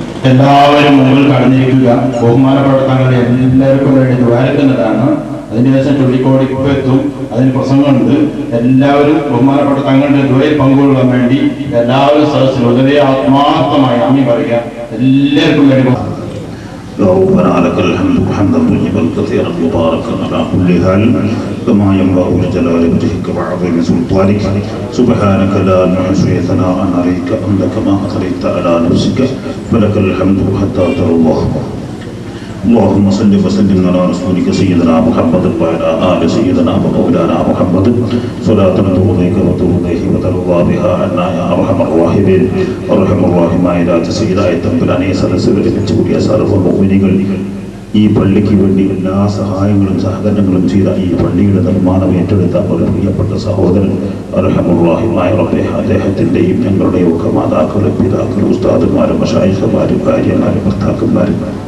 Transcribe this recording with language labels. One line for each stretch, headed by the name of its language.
Malayalam: എല്ലാവരും മുമ്പിൽ കടന്നിരിക്കുക. ബഹുമാനപ്പെട്ട തങ്ങളെ എല്ലാവർക്കും വേണ്ടി ദ്വാരക്കുന്നതാണ്. അതിനുശേഷം ചുള്ളിക്കോട് ഇപ്പം എത്തും, അതിന് പ്രസംഗമുണ്ട്. എല്ലാവരും ബഹുമാനപ്പെട്ട തങ്ങളുടെ ദ്വയിൽ പങ്കുകൊള്ളാൻ വേണ്ടി എല്ലാവരും സദസ്സിൽ വളരെ ആത്മാർത്ഥമായി നന്ദി പറയുക. എല്ലാവർക്കും വേണ്ടി
Arabic: ربنا لك الحمد حمدا طيبا كثيرا مباركا على كل حال كما ينبغي لجلال وجهك وعظيم سلطانك سبحانك لا نحصي ثناء عليك انت كما اثنيت على نفسك فلك الحمد حتى ترضى. اللهم صل وسلم على رسولك سيدنا محمد وعلى آل سيدنا ومولانا محمد صلاة ترضيك وترضيه وترضى بها عنا يا أرحم الراحمين. أرحم الراحمين
Malayalam: لا تسيداയ തമ്പുരാനെ സദസ്സുകളിൽ വെച്ചുകൂടിയ സർവ്വ മുഅ്മിനീങ്ങൾ, ഈ പള്ളിക്ക് വേണ്ടി എല്ലാ സഹായങ്ങളും സഹകരണങ്ങളും ചെയ്ത, ഈ പള്ളിയുടെ നിർമ്മാണം ഏറ്റെടുത്ത ഒരു പ്രിയപ്പെട്ട സഹോദരൻ അർഹമുർ റഹീമായ റബ്ബേ, അദ്ദേഹത്തിൻ്റെയും ഞങ്ങളുടെയും ഒക്കെ മാതാക്കളും പിതാക്കളും ഉസ്താദുമാരും മശായിഖുമാരും ഭാര്യമാരും ഭർത്താക്കന്മാരും